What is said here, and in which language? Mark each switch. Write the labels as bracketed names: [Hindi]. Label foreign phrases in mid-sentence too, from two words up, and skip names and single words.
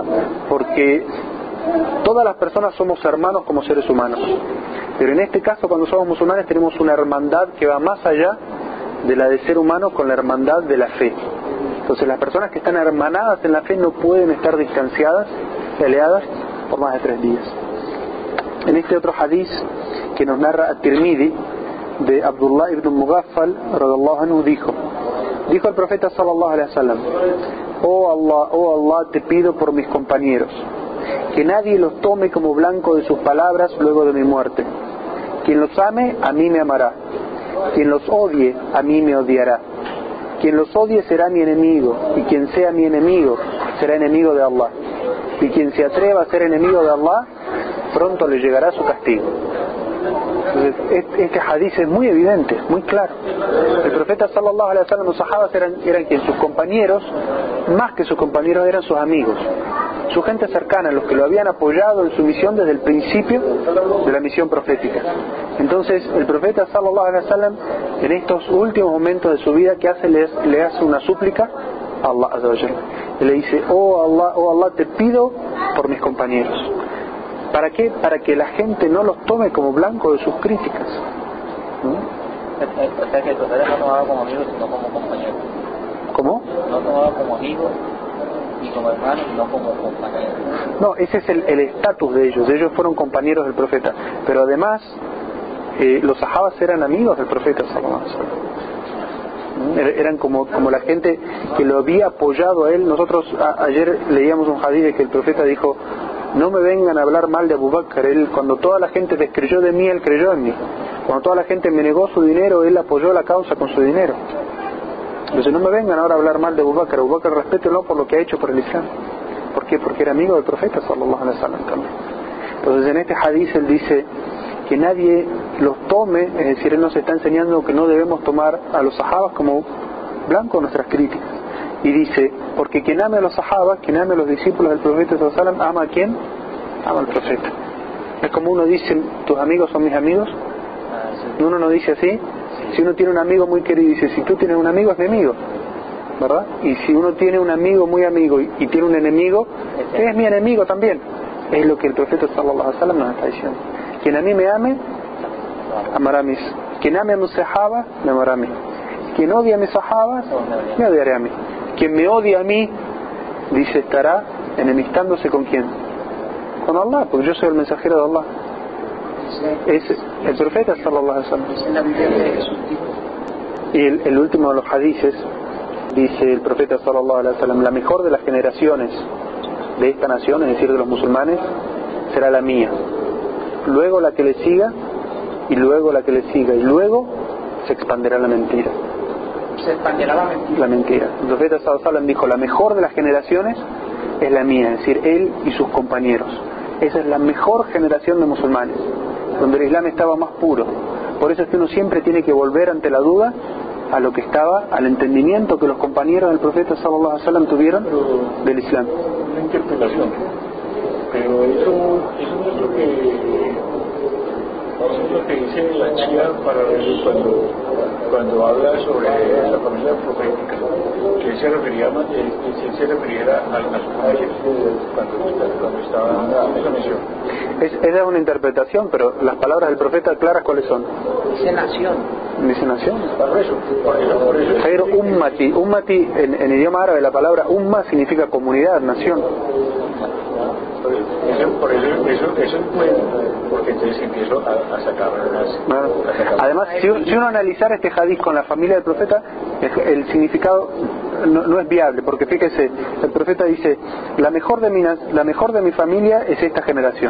[Spanish] Porque todas las personas somos hermanos como seres humanos, pero en este caso cuando somos musulmanes tenemos una hermandad que va más allá de la de ser humano con la hermandad de la fe. Entonces las personas que están hermanadas en la fe no pueden estar distanciadas, peleadas por más de 3 días. En este otro hadith que nos narra At-Tirmidhi de Abdullah ibn Mughaffal [Arabic] رضي الله عنه, [Spanish] dijo el profeta [Arabic] صلى الله عليه وسلم, [Spanish] oh Allah, te pido por mis compañeros que nadie los tome como blanco de sus palabras luego de mi muerte. Quien los ame, a mí me amará. Quien los odie, a mí me odiará. Quien los odie será mi enemigo, y quien sea mi enemigo será enemigo de Allah. Y quien se atreva a ser enemigo de Allah, pronto le llegará su castigo. Entonces, este hadith es muy evidente, muy claro. El profeta [Arabic] صلى الله عليه وسلم, [Spanish] los sahabas eran quien sus compañeros, más que sus compañeros, eran sus amigos, su gente cercana, los que lo habían apoyado en su misión desde el principio de la misión profética. Entonces el profeta [Arabic] صلى الله عليه وسلم, [Spanish] en estos últimos momentos de su vida, ¿qué hace? Le hace una súplica a Allah [Arabic] عز وجل. [Spanish] Y le dice, oh Allah, te pido por mis compañeros. ¿Para qué? Para que la gente no los tome como blanco de sus críticas. O sea que el profeta no tomaba como amigos, sino como compañeros. ¿Cómo? No tomaba como amigos, y como hermanos, no como compañeros. No, ese es el estatus de ellos. Ellos fueron compañeros del profeta. Pero además, los sahabas eran amigos del profeta [Arabic] صلى الله عليه وسلم. [Spanish] Eran como la gente que lo había apoyado a él. Nosotros ayer leíamos un hadith de que el profeta dijo: no me vengan a hablar mal de Abu Bakr. Él, cuando toda la gente descreyó de mí, él creyó en mí. Cuando toda la gente me negó su dinero, él apoyó la causa con su dinero. Entonces no me vengan ahora a hablar mal de Abu Bakr. Abu Bakr, respétenlo por lo que ha hecho por el Islam. ¿Por qué? Porque era amigo del profeta [Arabic] صلى الله عليه وسلم [Spanish] también. Entonces en este hadith él dice que nadie los tome, es decir, él nos está enseñando que no debemos tomar a los sahabas como blanco de nuestras críticas. Y dice, porque quien ame a los sahabas, quien ame a los discípulos del profeta [Arabic] صلى الله عليه وسلم, [Spanish] ¿ama a quién? Ama al profeta. Es como uno dice, tus amigos son mis amigos. Uno no dice así. Si uno tiene un amigo muy querido, dice, si tú tienes un amigo, es mi amigo, ¿verdad? Y si uno tiene un amigo muy amigo y tiene un enemigo, es mi enemigo también. Es lo que el profeta [Arabic] صلى الله عليه وسلم [Spanish] nos está diciendo. Quien a mí me ame, amará a mis. Quien ame a mis sahabas, me amará a mí. Quien odia a mis sahabas, me odiará a mí. Quien me odia a mí, dice, estará enemistándose ¿con quién? Con Allah, porque yo soy el mensajero de Allah. Es el profeta [Arabic] صلى الله عليه وسلم. [Spanish] Y el último de los hadices, dice el profeta [Arabic] صلى الله عليه وسلم, [Spanish] la mejor de las generaciones de esta nación, es decir, de los musulmanes, será la mía. Luego la que le siga, y luego la que le siga, y luego se expandirá la mentira. Se expandirá la mentira. La mentira. El profeta [Arabic] صلى الله عليه وسلم [Spanish] dijo, la mejor de las generaciones es la mía, es decir, él y sus compañeros. Esa es la mejor generación de musulmanes, donde el Islam estaba más puro. Por eso es que uno siempre tiene que volver ante la duda a lo que estaba, al entendimiento que los compañeros del profeta [Arabic] صلى الله عليه وسلم [Spanish] tuvieron del Islam. Una interpretación, pero eso no es lo que dice la Shia para cuando habla sobre la familia profética, que se referiría a las mujeres cuando estaba en esa misión. Esa es una interpretación, pero las palabras del profeta claras, ¿cuáles son? Dice nación. Dice nación. Por eso. [Arabic] خير أمتي. [Spanish] Ummati en idioma árabe, la palabra umma significa comunidad, nación. Eso es bueno, porque entonces empiezo a sacar Además, si uno analizara este hadith con la familia del profeta, el significado no es viable, porque fíjese, el profeta dice, la mejor de mi familia es esta generación.